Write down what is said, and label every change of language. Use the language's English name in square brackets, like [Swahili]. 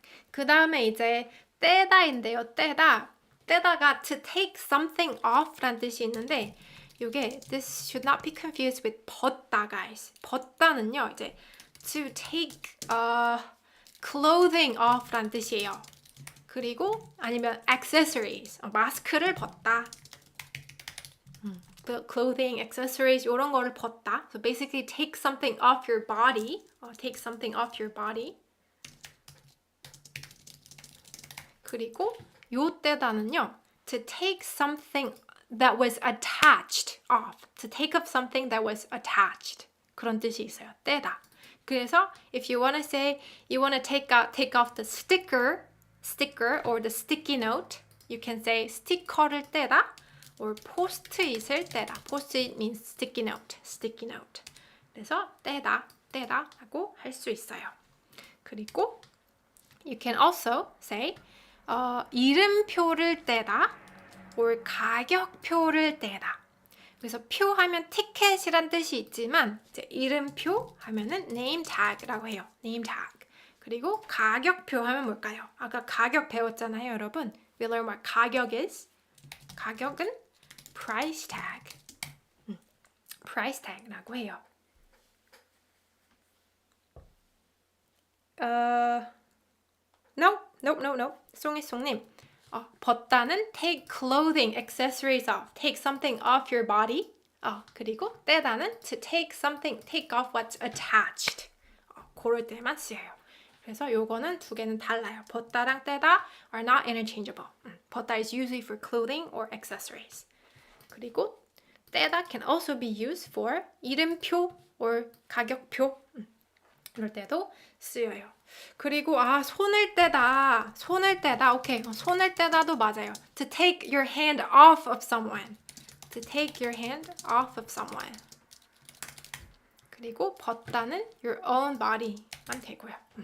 [Korean] 그 다음에 이제 떼다인데요. [English] 떼다가 to take something off [Korean] 라는 뜻이 있는데 이게 [English] this should not be confused with 벗다, guys. [Korean] 벗다는요, 이제 [English] to take clothing off [Korean] 라는 뜻이에요. 그리고 아니면 accessories, 마스크를 벗다. clothing, accessories 이런 거를 벗다. [English] So basically take something off your body. Take something off your body. [Korean] 그리고 요때다는요. [English] To take something that was attached off. To take off something that was attached. [Korean] 그런 뜻이 있어요. 떼다. [English] 그래서 if you want to say you want to take off the sticker or the sticky note, you can say 스티커를 떼다 or 포스트잇을 떼다. 포스트잇 means sticky note. [Korean] 그래서 떼다 하고 할 수 있어요. [English] 그리고 you can also say 이름표를 떼다 or 가격표를 떼다. [Korean] 그래서 표 하면 티켓이란 뜻이 있지만 이제 이름표 하면은 name tag라고 해요. [English] name tag. [Korean] 그리고 가격표 하면 뭘까요? 아까 가격 배웠잖아요, 여러분. [English] We learn what 가격 is. 가격은 price tag. [Korean] price tag라고 해요. [English] No. 송이송님. 벗다는 take clothing, accessories off. Take something off your body. 그리고 떼다는 to take off what's attached. [Korean] 그럴 때만 쓰여요. 그래서 요거는 두 개는 달라요. [English] 벗다랑 떼다 are not interchangeable. 벗다 is usually for clothing or accessories. 그리고 떼다 can also be used for 이름표 or 가격표. [Korean] 이럴 때도 쓰여요. 그리고 손을 떼다. 오케이. 손을 떼다도 맞아요. [English] To take your hand off of someone. To take your hand off of someone. [Korean] 그리고 벗다는 [English] your own body [Korean] 만 되고요.